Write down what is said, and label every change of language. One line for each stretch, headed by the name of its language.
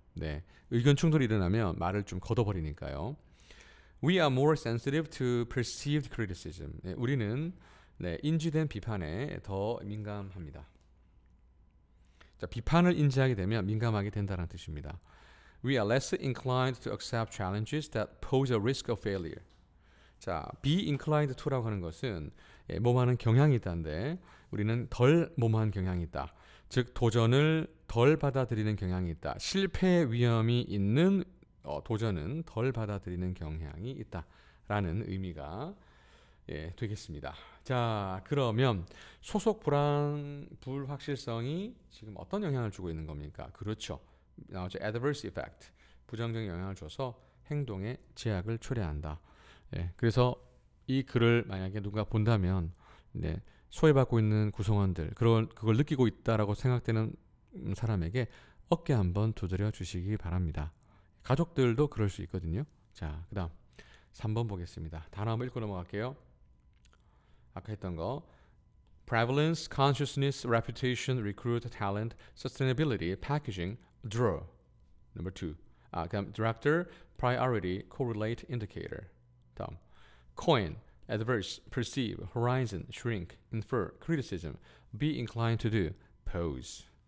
Korean: 네, 의견 충돌이 일어나면 말을 좀 걷어버리니까요.
English: We are more sensitive to perceived criticism.
Korean: 네, 우리는 인지된 비판에 더 민감합니다. 자, 비판을 인지하게 되면 민감하게 된다는 뜻입니다.
English: We are less inclined to accept challenges that pose a risk of failure.
Korean: 자,
English: be inclined to
Korean: 라고 하는 것은 몸하는 경향이 있다는데 우리는 덜 몸한 경향이 있다. 즉 도전을 덜 받아들이는 경향이 있다. 실패 위험이 있는 도전은 덜 받아들이는 경향이 있다라는 의미가 되겠습니다. 자, 그러면 소속 불확실성이 지금 어떤 영향을 주고 있는 겁니까? 그렇죠. 나오죠. adverse effect. 부정적인 영향을 줘서 행동에 제약을 초래한다. 그래서 이 글을 만약에 누가 본다면 소외받고 있는 구성원들, 그걸 느끼고 있다라고 생각되는 사람에게 어깨 한번 두드려 주시기 바랍니다. 가족들도 그럴 수 있거든요. 자, 그 다음 3번 보겠습니다. 단어 한번 읽고 넘어갈게요. 아까 했던 거
English: Prevalence, Consciousness, Reputation, Recruit, Talent, Sustainability, Packaging, Draw. Number 2. 그다음 Director, Priority, Correlate, Indicator. 다음 Coin, Adverse, Perceive, Horizon, Shrink, Infer, Criticism, Be inclined to do, Pose.